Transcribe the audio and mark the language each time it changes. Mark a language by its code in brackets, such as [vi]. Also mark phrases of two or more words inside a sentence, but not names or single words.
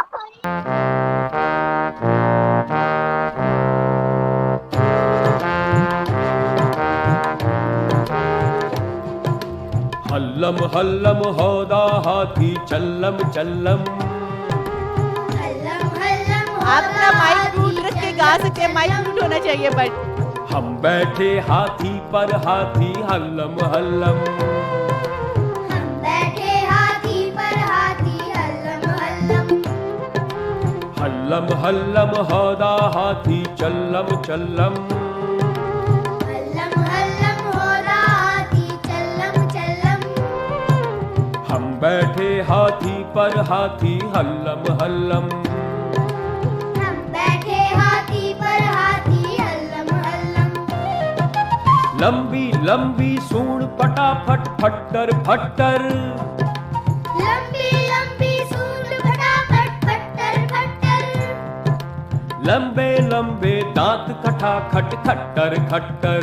[hi] हल्लम हल्लम हौदा हाथी चल्लम चल्लम। आप ना [en] mic mute [hi] रख के गा सकते हैं, [en] mic mute [hi] होना चाहिए बट। हम बैठे हाथी पर हाथी हल्लम हल्लम। हम बैठे हाथी पर हाथी हल्लम हल्लम। हल्लम हल्लम हौदा हाथी चल्लम चल्लम। हल्लम हल्लम होदा हाथी चल्लम चल्लम। हम बैठे हाथी पर हाथी हल्लम हल्लम। हम बैठे हाथी पर हाथी हल्लम हल्लम। लंबी लंबी सूंड फटाफट फट्टर फट्टर। लंबी लंबी सूंड फटाफट फट्टर फट्टर। लंबे लंबे दांत खटाखट खट्टर खट्टर।